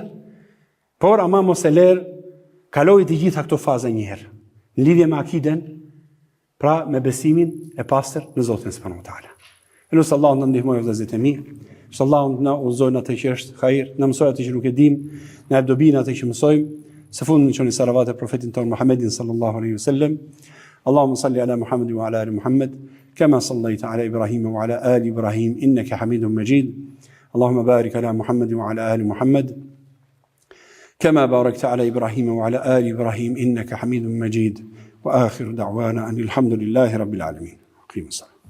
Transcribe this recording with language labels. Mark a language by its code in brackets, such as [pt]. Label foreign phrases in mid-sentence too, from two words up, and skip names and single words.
[sq] Por ama mos e lër, kaloj të gjitha këto faza një herë. Në lidhje me akiden, pra me besimin e pastër në Zotin [ar] سبحانه وتعالى. [sq] Lutë Allahu na ndihmojë vëllezërit e mi. Allahu na udhëzojë atë që është hajër, na mësoj atë që nuk e dim, na dobin atë që mësojmë. Së fundi çoni salavat e profetit ton Muhammedin [ar] صلى الله عليه وسلم. اللهم صل على محمد وعلى آل محمد كما صليت على إبراهيم وعلى آل إبراهيم إنك حميد مجيد. اللهم بارك على محمد وعلى آل محمد كما باركت على إبراهيم وعلى آل إبراهيم إنك حميد مجيد وآخر دعوانا أن الحمد لله رب العالمين. أقيم الصلاة.